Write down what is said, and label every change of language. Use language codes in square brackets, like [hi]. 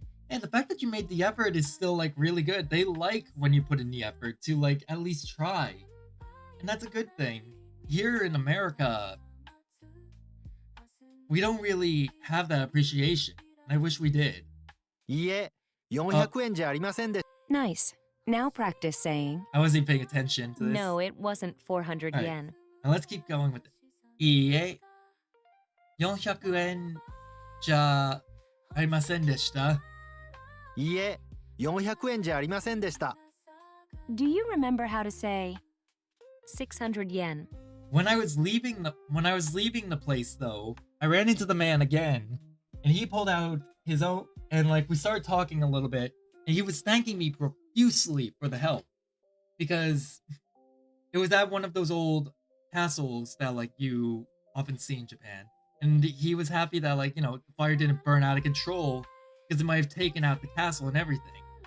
[en] And the fact that you made the effort is still like really good. They like when you put in the effort to like at least try. And that's a good thing. Here in America, we don't really have that appreciation. And I wish we did. [ja] いいえ、400円じゃありませんで。 [en] Nice. Now practice saying, I wasn't even paying attention to this. no, it wasn't 400 All right. yen. Now let's keep going with it. [ja] いいえ、400円じゃありませんでした。いいえ、400円じゃありませんでした。 [en] Do you remember how to say 600 yen? When I was leaving the place though, I ran into the man again, and he pulled out his own, and like we started talking a little bit, and he was thanking me profusely for the help because it was at one of those old castles that like you often see in Japan, and he was happy that like, you know, the fire didn't burn out of control because it might have taken out the castle and everything.